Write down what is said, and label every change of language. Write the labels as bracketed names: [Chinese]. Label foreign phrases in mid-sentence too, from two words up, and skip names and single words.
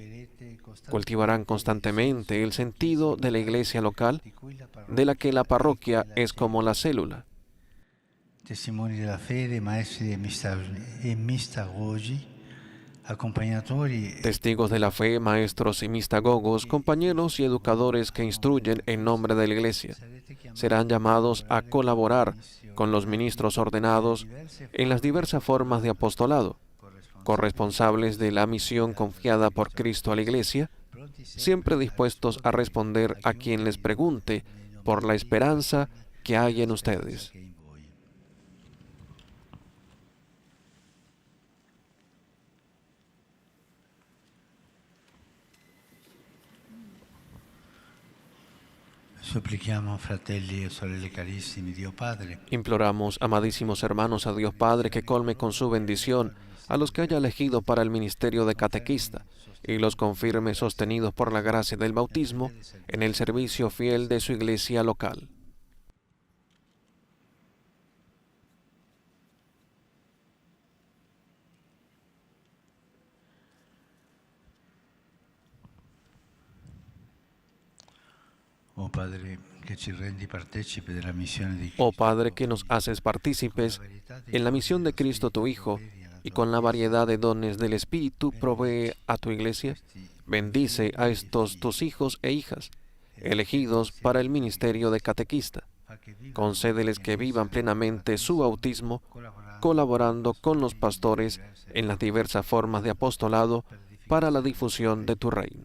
[Spanish] Cultivarán constantemente el sentido de la iglesia local, de la que la parroquia es como la célula. [Italian] testimoni della fede, maestri e mistagogi, accompagnatori [Spanish] Testigos de la fe, maestros y mistagogos, compañeros y educadores que instruyen en nombre de la iglesia, serán llamados a colaborar con los ministros ordenados en las diversas formas de apostolado, corresponsables de la misión confiada por Cristo a la iglesia, siempre dispuestos a responder a quien les pregunte por la esperanza que hay en ustedes. [Italian] Supplichiamo, fratelli e sorelle carissimi, Dio Padre, [Spanish] Imploramos, amadísimos hermanos, a Dios Padre que colme con su bendición a los que haya elegido para el ministerio de catequista y los confirme sostenidos por la gracia del bautismo en el servicio fiel de su iglesia local. [Italian] oh Padre, che ci rendi partecipi della missione di [Spanish] Oh [Italian] Cristo, [Spanish] Padre, que nos haces partícipes en la misión de Cristo tu Hijo, y con la variedad de dones del Espíritu provee a tu iglesia, bendice a estos tus hijos e hijas, elegidos para el ministerio de catequista. Concédeles que vivan plenamente su bautismo, colaborando con los pastores en las diversas formas de apostolado para la difusión de tu reino.